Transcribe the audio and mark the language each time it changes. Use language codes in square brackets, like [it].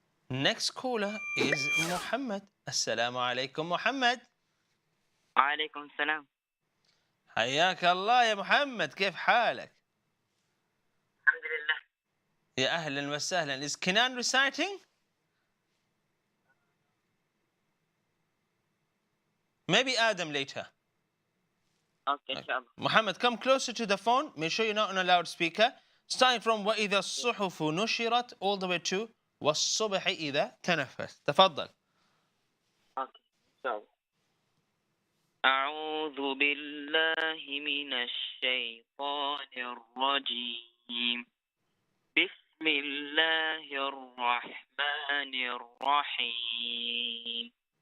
[en] Next caller is Muhammad. Assalamu alaikum, Muhammad. [ar] وعليكم السلام. حياك الله يا محمد، كيف حالك؟ الحمد لله. يا أهلا وسهلا. [en] Is Kenan reciting? Maybe Adam later. Okay, [ar] إن شاء الله. [en] Muhammad, come closer to the phone. Make sure you're not on a loudspeaker. Starting from [ar] وَإِذَا الصُّحُفُ نُشِرَتْ [en] all the way to [ar] وَالصُّبْحِ إِذَا تَنَفَّسْ. تفضل. [en] Okay, [ar] إن شاء الله. أعوذ بالله من الشيطان الرجيم. بسم الله الرحمن الرحيم.